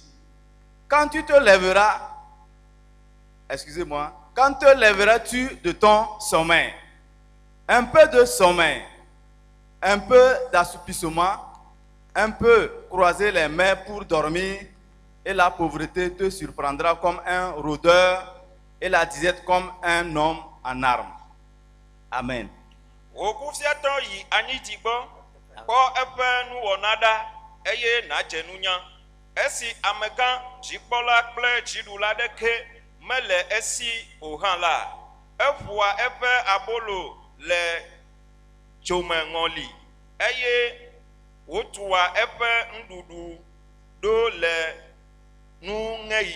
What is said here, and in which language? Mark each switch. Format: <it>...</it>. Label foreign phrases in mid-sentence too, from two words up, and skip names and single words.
<fr>Quand tu te lèveras, quand te lèveras-tu de ton sommeil? Un peu de sommeil, un peu d'assoupissement, un peu croiser les mains pour dormir, et la pauvreté te surprendra comme un rôdeur, et la disette comme un homme en armes. Amen.</fr> <ee>Esi amegan dzikpɔla kple dziɖula ɖeke mele esi o hã la, eƒoa eƒe abolo le dzomeŋɔli eye wotua eƒe nuɖuɖu ɖo le nuŋeyi.</ee>